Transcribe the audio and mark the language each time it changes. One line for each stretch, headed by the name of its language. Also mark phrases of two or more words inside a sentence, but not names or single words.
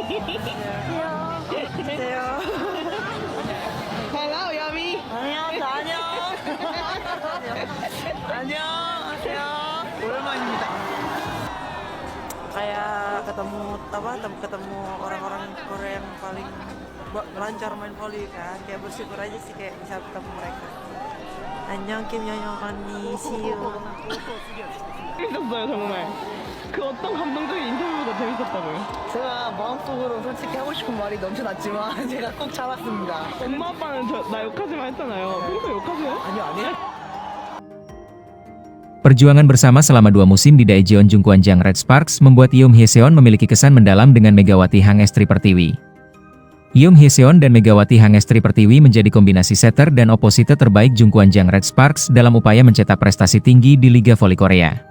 English: Hello, Yami.
Korean: 안녕하세요. 오랜만입니다.
Indonesian: Kayak ketemu orang-orang Korea yang paling lancar main volley kan, kayak bersyukur aja sih kayak bisa ketemu mereka.
Korean: 안녕 김영영 언니,
English: see you.
Korean: 재밌었어요, 정말. 그 어떤 감동적인 인터뷰보다 재밌었다고요? 제가 마음속으로 솔직히 하고 싶은 말이 넘쳐났지만 제가 꼭 참았습니다. 엄마 아빠는 나 욕하지만 했잖아요. 평소 욕하세요? 아니요.
Indonesian: Perjuangan bersama selama 2 musim di Daejeon Jungkwanjang Red Sparks membuat Yeom Hyeseon memiliki kesan mendalam dengan Megawati Hangestri Pertiwi. Yeom Hyeseon dan Megawati Hangestri Pertiwi menjadi kombinasi setter dan oposite terbaik Jungkwanjang Red Sparks dalam upaya mencetak prestasi tinggi di Liga Voli Korea.